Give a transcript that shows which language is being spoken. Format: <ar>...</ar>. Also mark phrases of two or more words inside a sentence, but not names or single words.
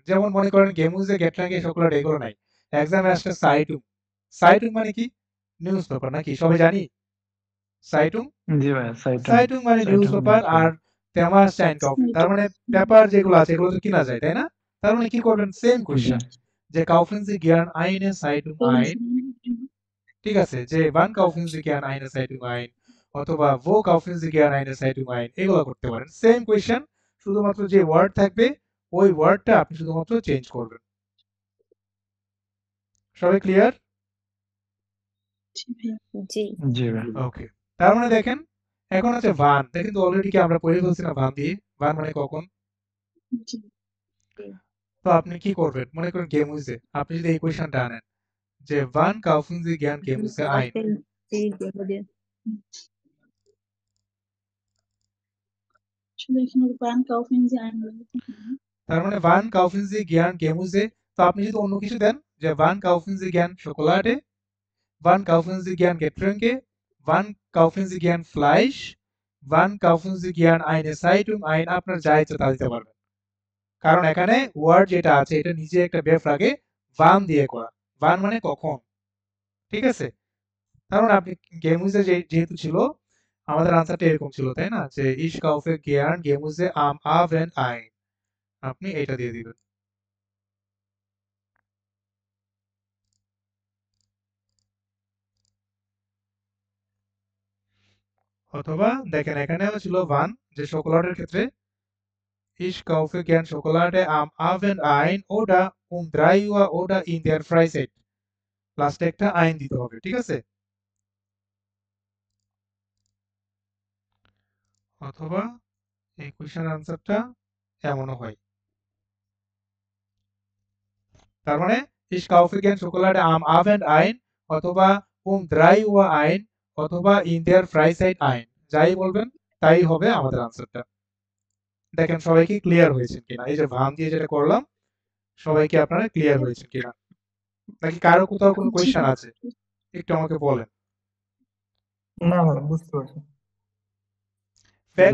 <bn>যেমন মনে করেন</bn> <de>Gemüse, Getränke, Schokolade</de> <bn>এগুলো নাই, এক্সামে আসছে</bn> <de>Zeitung, Zeitung</de> <bn>মানে কি? নিউজ পেপার, নাকি সবাই জানি? Zeitung, জি ভাই, সাইটুন Zeitung মানে নিউজ সাইটুন পেপার, আর তেমা হচ্ছে einkaufen, তার মানে পেপার যেগুলো আছে এগুলো তো কিনা যায়, তাই না? তার মানে কি করবেন, সেম জি কোয়েশ্চেন, যে</bn> <de>kaufen Sie gern eine Zeitung ein,</de> <bn>ঠিক আছে, যে</bn> <de>wann kaufen Sie gern eine Zeitung ein, অথবা wo kaufen Sie gern eine Zeitung ein,</de> <bn>এগুলো করতে পারেন।</bn> <en>same question,</en> <bn>শুধুমাত্র যে ওয়ার্ড থাকবে ওই ওয়ার্ডটা আপনি শুধুমাত্র চেঞ্জ করবেন। সবাই ক্লিয়ার? জি ভাই। জি জি ভাই। ওকে, তার মানে দেখেন এখন আছে ভান, দেখেন তো অলরেডি কি আমরা পড়ে ফেলছি না ভান দিয়ে? ভান মানে কখন। জি। তো আপনি কি করবেন, মনে করেন Gemüse, আপনি যদি এই কোয়েশ্চেনটা আনেন যে</bn> <de>wann kaufen Sie gern Gemüse ein,</de> <bn>শুধু এখানে</bn> <de>Wann kaufen Sie ein বলতে</de> <bn>তার মানে</bn> <de>wann kaufen Sie gern Gemüse,</de> <bn>তো আপনি যদি অন্য কিছু দেন যে</bn> <de>wann kaufen Sie gern Schokolade, wann kaufen Sie gern Getränke, wann kaufen Sie gern Fleisch, wann kaufen Sie gern eine Zeitung ein,</de> <bn>আপনার যা ইচ্ছা তা দিতে পারবেন। কারণ এখানে ওয়ার্ড যেটা আছে এটা নিজে একটা বেফ রাগে wann দিয়ে করা, wann মানে কখন, ঠিক আছে? তার মানে আপনি Gemüse যেহেতু ছিল, আমাদের আনসারটা এরকম ছিল, তাই না?</bn> <de>যে ich kaufe gern Gemüse am Abend ein,</de> <bn>আপনি এটা দিয়ে দিবেন। অথবা দেখেন এখানেও ছিল wann, যে শোকোলাডের ক্ষেত্রে</bn> <de>ich kaufe gern Schokolade am Abend ein oder um 3 Uhr oder in der Freizeit,</de> <bn>লাস্টে একটা ein দিতে হবে, ঠিক আছে? অথবা এই কোয়েশ্চেনের আনসারটা এমনও হয়, তার মানে</bn> <de>ich kaufe gern Schokolade am Abend ein অথবা um 3 Uhr ein অথবা in der Freizeit ein,</de> <bn>যাই বলবেন তাই হবে আমাদের আনসারটা। দেখেন সবাই কি ক্লিয়ার হয়েছেন কিনা, এই যে ভান দিয়ে যেটা করলাম, সবাই কি আপনারা ক্লিয়ার হয়েছেন কিনা, নাকি কারো কোথাও কোনো জি কোয়েশ্চেন ভাই। আছে? একটু আমাকে বলেন। না ভাই, বুঝতে পারছি। ফ্যাক্ট</bn>